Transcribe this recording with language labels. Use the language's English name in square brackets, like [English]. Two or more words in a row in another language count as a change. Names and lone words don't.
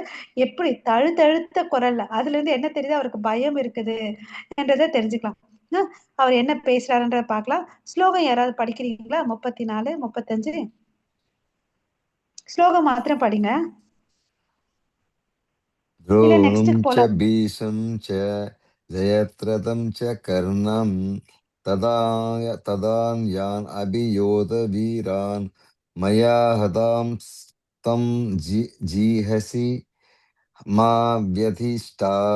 [Tamil] எப்படி தழுத்தழுத்த குரல்ல. அதுல இருந்து என்ன தெரியுது, அவருக்கு பயம் இருக்குது என்றதை தெரிஞ்சுக்கலாம். அவர் என்ன பேசுறாருன்றத பார்க்கலாம். ஸ்லோகம் யாராவது படிக்கிறீங்களா? 34, 35 ஸ்லோகம் மாத்திரம் படிங்க. இல்ல [Sanskrit] द्रोणं [Tamil] நெக்ஸ்ட்டுக்கு [Sanskrit] च [Tamil] போலாம். [Sanskrit] भीषं च जयद्रथं च कर्णं तदान्यान् अभियोधवीरान् मया हतां तं जीहसि मा व्यधिष्ठा